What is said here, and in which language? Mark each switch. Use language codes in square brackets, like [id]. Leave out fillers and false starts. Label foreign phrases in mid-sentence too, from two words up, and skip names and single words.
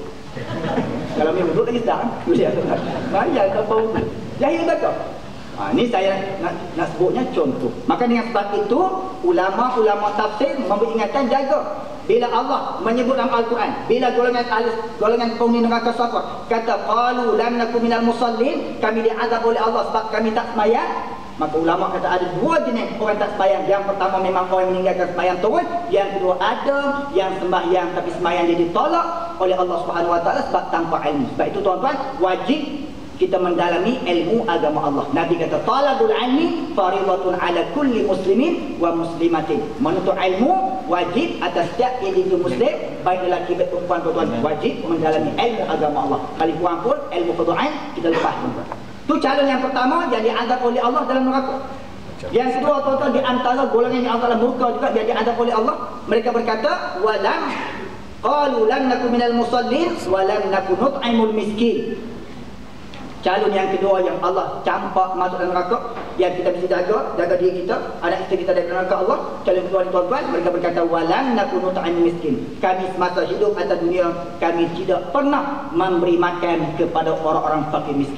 [ms] Kalau ambil wuduk lagi sedap, dia kata, bayar tanpa wuduk. Jahil betul. Ini saya nak sebutnya contoh. Maka dengan sebab itu, ulama-ulama tafsir memberi ingatan, jaga. Bila Allah menyebut dalam Al-Quran, bila golongan penghuni neraka saqar kata [ar] قالوا لم نك من المصلين, [ms] kami diazab oleh Allah sebab kami tak sembahyang, maka ulama kata ada 2 jenis orang tak sembahyang. Yang pertama memang orang yang meninggalkan sembahyang turun, yang kedua ada yang sembahyang tapi sembahyang dia ditolak oleh Allah [ar] سبحانه وتعالى [ms] sebab tanpa ilmu. Sebab itu tuan-tuan, wajib kita mendalami ilmu agama Allah. Nabi kata [ar] طلب العلم فريضة على كل مسلم ومسلمة. [ms] Menuntut ilmu wajib atas setiap individu muslim, baik lelaki baik perempuan tuan-tuan, wajib mendalami ilmu agama Allah. Kali kurang pun ilmu fardu-ain kita lepas tuan-tuan. Tu calon yang pertama yang diazab oleh Allah dalam neraka. Yang kedua tuan-tuan, di antara golongan yang Allah murka juga dia diazab oleh Allah. Mereka berkata [ar] ولم قالوا لم نك من المصلين ولم نك نطعم المسكين. [ms] Calon yang kedua yang Allah campak masuk dalam neraka, yang kita mesti jaga diri kita, anak isteri kita dari neraka Allah. Calon ketua ni tuan-tuan, mereka berkata [ar] ولن نكون طعام مسكين. [ms] Kami semasa hidup atas dunia kami tidak pernah memberi makan kepada orang-orang fakir miskin.